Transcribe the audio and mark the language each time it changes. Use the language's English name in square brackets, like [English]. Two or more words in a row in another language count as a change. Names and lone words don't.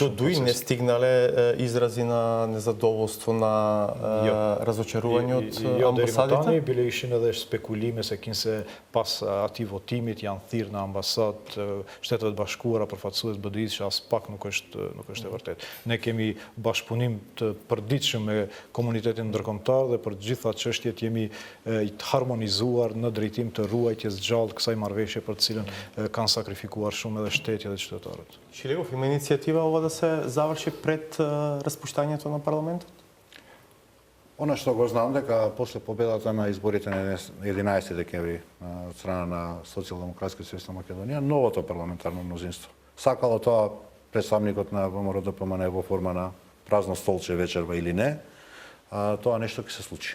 [Macedonian] До [Albanian] shumë. [Macedonian] дуи не стигнале изрази на незадоволство, на разочарување од [Albanian] Deri më [Macedonian] амбасадите? [Albanian] tani bile ishin edhe spekulime se kinse pas atij votimit janë thirrë në ambasadë Shtetet Bashkuara përfaqësues BDI-s, që as pak nuk është e vërtetë. Ne kemi bashkëpunim të përditshëm me komunitetin ndërkombëtar dhe për të gjitha çështjet jemi të harmonizuar në drejtim të ruajtjes gjallë kësaj marrëveshje për të cilën kanë sakrifikuar shumë edhe shteti dhe qytetarët. [Macedonian] Шилегов, има иницијатива ова да се заврши пред распуштањето на парламентот? Она што го знам дека после победата на изборите на 11 декември од страна на Социјалдемократска социјална Македонија, новото парламентарно мнозинство сакало тоа представникот на ВМРО-ДПМН во форма на празно столче вечерва или не, тоа нешто ќе се случи.